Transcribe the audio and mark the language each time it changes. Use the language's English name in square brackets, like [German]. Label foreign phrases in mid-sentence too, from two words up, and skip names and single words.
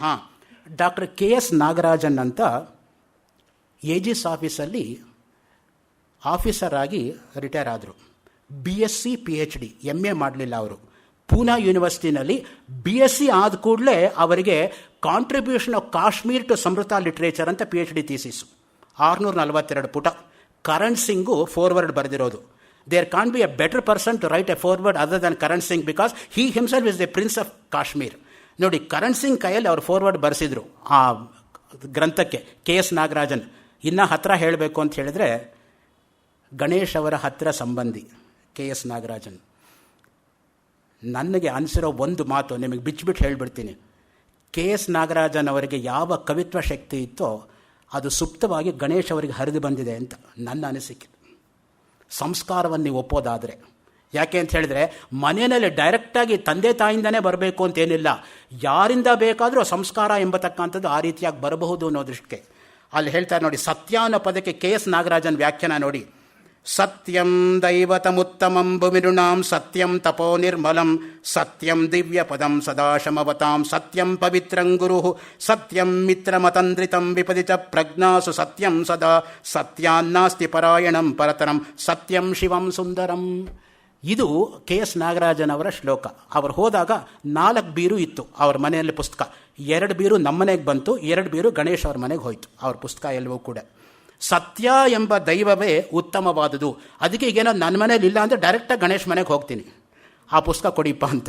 [Kannada] ಡಾಕ್ಟರ್ KS ನಾಗರಾಜನ್ ಅಂತ ಏಜಿಸ್ ಆಫೀಸಲ್ಲಿ ಆಫೀಸರ್ ಆಗಿ ರಿಟೈರ್ ಆದರು. BSc PhD MA ಮಾಡಲಿಲ್ಲ ಅವರು. ಪೂನಾ ಯೂನಿವರ್ಸಿಟಿನಲ್ಲಿ BSc ಆದ ಕೂಡಲೇ ಅವರಿಗೆ ಕಾಂಟ್ರಿಬ್ಯೂಷನ್ ಆಫ್ ಕಾಶ್ಮೀರ್ ಟು ಸಮೃತ ಲಿಟ್ರೇಚರ್ ಅಂತ PhD ಥೀಸಿಸು, 642 ಪುಟ. ಕರಣ್ ಸಿಂಗು ಫೋರ್ವರ್ಡ್ ಬರೆದಿರೋದು. [English] There can't be a better person to write a foreword other than Karan Singh, because he himself is the prince of Kashmir. [Kannada] ನೋಡಿ, ಕರಣ್ ಸಿಂಗ್ ಕೈಯಲ್ಲಿ ಅವರು ಫೋರ್ವರ್ಡ್ ಬರೆಸಿದ್ರು ಆ ಗ್ರಂಥಕ್ಕೆ KS ನಾಗರಾಜನ್. ಇನ್ನು ಹತ್ತಿರ ಹೇಳಬೇಕು ಅಂತ ಹೇಳಿದ್ರೆ, ಗಣೇಶ್ ಅವರ ಹತ್ತಿರ ಸಂಬಂಧಿ KS ನಾಗರಾಜನ್. ನನಗೆ ಅನಿಸಿರೋ ಒಂದು ಮಾತು ನಿಮಗೆ ಬಿಚ್ಚಿಬಿಟ್ಟು ಹೇಳಿಬಿಡ್ತೀನಿ. KS ನಾಗರಾಜನ್ ಅವರಿಗೆ ಯಾವ ಕವಿತ್ವ ಶಕ್ತಿ ಇತ್ತೋ ಅದು ಸುಪ್ತವಾಗಿ ಗಣೇಶ್ ಅವರಿಗೆ ಹರಿದು ಬಂದಿದೆ ಅಂತ ನನ್ನ ಅನಿಸಿಕೆ. ಸಂಸ್ಕಾರವನ್ನು ನೀವು ಒಪ್ಪೋದಾದರೆ. ಯಾಕೆ ಅಂತ ಹೇಳಿದರೆ, ಮನೆಯಲ್ಲಿ ಡೈರೆಕ್ಟಾಗಿ ತಂದೆ ತಾಯಿಂದನೇ ಬರಬೇಕು ಅಂತೇನಿಲ್ಲ, ಯಾರಿಂದ ಬೇಕಾದರೂ ಸಂಸ್ಕಾರ ಎಂಬತಕ್ಕಂಥದ್ದು ಆ ರೀತಿಯಾಗಿ ಬರಬಹುದು ಅನ್ನೋ ದೃಷ್ಟಿಗೆ ಅಲ್ಲಿ ಹೇಳ್ತಾರೆ ನೋಡಿ. ಸತ್ಯ ಅನ್ನೋ ಪದಕ್ಕೆ KS ನಾಗರಾಜನ್ ವ್ಯಾಖ್ಯಾನ ನೋಡಿ. [Sanskrit] ಸತ್ಯಂ ದೈವತಮುತ್ತಮಂ ಭುಮಿರುಣಾಂ ಸತ್ಯಂ ತಪೋ ನಿರ್ಮಲಂ ಸತ್ಯಂ ದಿವ್ಯಪದಂ ಸದಾಶಮವತಾಂ ಸತ್ಯಂ ಪವಿತ್ರಂ ಗುರು ಸತ್ಯಂ ಮಿತ್ರಮತಂದ್ರಿತಂ ವಿಪದಿ ಚ ಪ್ರಜ್ಞಾಸು ಸತ್ಯಂ ಸದಾ ಸತ್ಯಾನ್ನಾಸ್ತಿ ಪರಾಯಣಂ ಪರತರಂ ಸತ್ಯಂ ಶಿವಂ ಸುಂದರಂ. [Kannada] ಇದು KS ನಾಗರಾಜನವರ ಶ್ಲೋಕ. ಅವರು ಹೋದಾಗ 4 ಬೀರು ಇತ್ತು ಅವ್ರ ಮನೆಯಲ್ಲಿ ಪುಸ್ತಕ. 2 ಬೀರು ನಮ್ಮನೆಗೆ ಬಂತು, 2 ಬೀರು ಗಣೇಶ್ ಅವ್ರ ಮನೆಗೆ ಹೋಯಿತು ಅವ್ರ ಪುಸ್ತಕ ಎಲ್ಲವೂ ಕೂಡ. ಸತ್ಯ ಎಂಬ ದೈವವೇ ಉತ್ತಮವಾದುದು. ಅದಕ್ಕೆ ಈಗೇನೋ ನನ್ನ ಮನೇಲಿ ಇಲ್ಲ ಅಂದರೆ ಡೈರೆಕ್ಟಾಗಿ ಗಣೇಶ್ ಮನೆಗೆ ಹೋಗ್ತೀನಿ, ಆ ಪುಸ್ತಕ ಕೊಡಿಪ್ಪ ಅಂತ.